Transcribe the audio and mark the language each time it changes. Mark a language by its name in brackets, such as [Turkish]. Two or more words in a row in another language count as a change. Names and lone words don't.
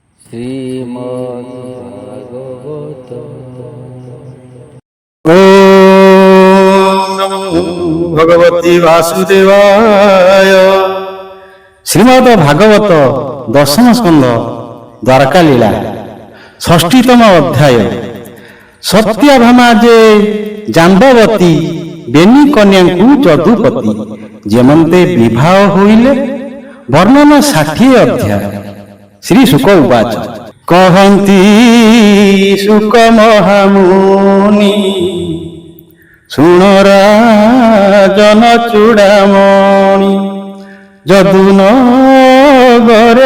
[Sanskrit] শ্রীমদ্ভাগবত। ওম নমো ভগবতে বাসুদেবায়। [Odia] ଶ୍ରୀମଦ ଭାଗବତ ଦଶମ ସ୍କନ୍ଧ ଦ୍ୱାରକା ଲୀଳା ଷଷ୍ଠୀତମ ଅଧ୍ୟାୟ। ସତ୍ୟଭାମା ଯେ ଜାମ୍ବବତୀ ବେନି କନ୍ୟାଙ୍କୁ ଯଦୁପତି ଯେମନ୍ତେ ବିବାହ ହୋଇଲେ। ବର୍ଣ୍ଣନା 60 ଅଧ୍ୟାୟ। ଶ୍ରୀ ଶୁକ ଉବାଚ କହନ୍ତି ଶୁକ ମହାମୁନି ଶୁଣ ରାଜନ ଚୂଡ଼ାମଣି ଯଦୁନଗରେ